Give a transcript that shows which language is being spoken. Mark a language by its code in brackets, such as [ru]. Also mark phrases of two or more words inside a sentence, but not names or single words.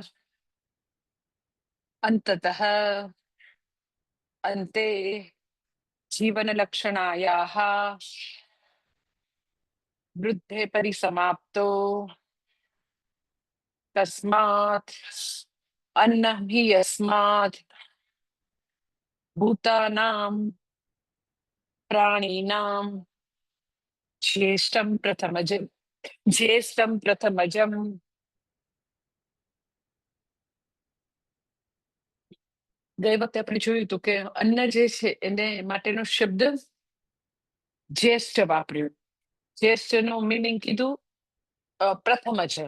[sa] अन्ततः अन्ते जीवनलक्षणायाः वृद्धे परिसमाप्तो तस्मात् अन्नं हि यस्मात् भूतानां प्राणिनां ज्येष्ठं प्रथमजम् [gu] ગઈ વખતે આપણે જોયું હતું કે અન્ન જે છે એને માટેનો શબ્દ જ્યેષ્ઠ વાપર્યું. જ્યેષ્ઠ નું મીનિંગ કીધું પ્રથમજમ.